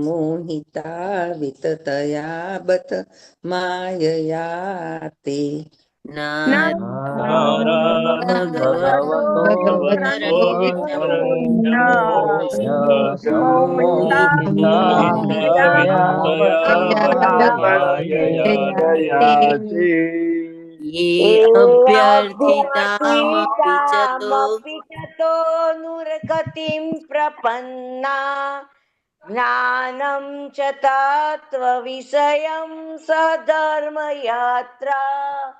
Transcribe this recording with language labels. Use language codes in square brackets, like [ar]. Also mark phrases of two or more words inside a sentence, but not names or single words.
[sa] सम्मोहिता विततया बत मायया ते નારાયણ ભગવતો ભગવતો વિતરન્ત્યમુષ્ય सम्मोहिता વિતતયા ये अभ्यर्थितामपि च तो अभ्यर्थितामपि च तो नुर्गतिं प्रपन्ना ज्ञानं च तत्त्वविषयं सधर्मयात्रा